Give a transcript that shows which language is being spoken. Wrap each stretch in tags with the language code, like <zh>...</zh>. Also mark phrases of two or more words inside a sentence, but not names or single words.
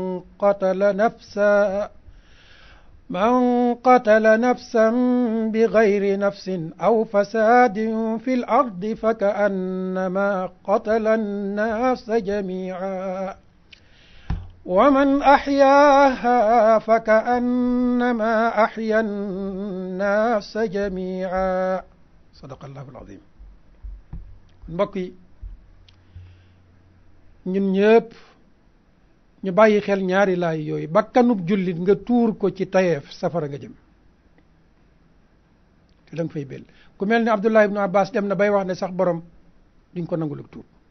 <ar>قتل نفسا بغير نفس أو فساد في الأرض فكأنما قتل الناس جميعا ومن أحياها فكأنما أحيا الناس جميعا صدق الله العظيم</ar> <wo>mbokk yi ñun ñëpp ñu bàyyi xel ñaari laay yooyu bakkanub jullit nga tuur ko ci tayeef safara nga jëm te da nga fay bel ku mel ni Abdullah ibnu Abbas dem na bay wax ne sax borom duñ ko nangul ak tuub</wo>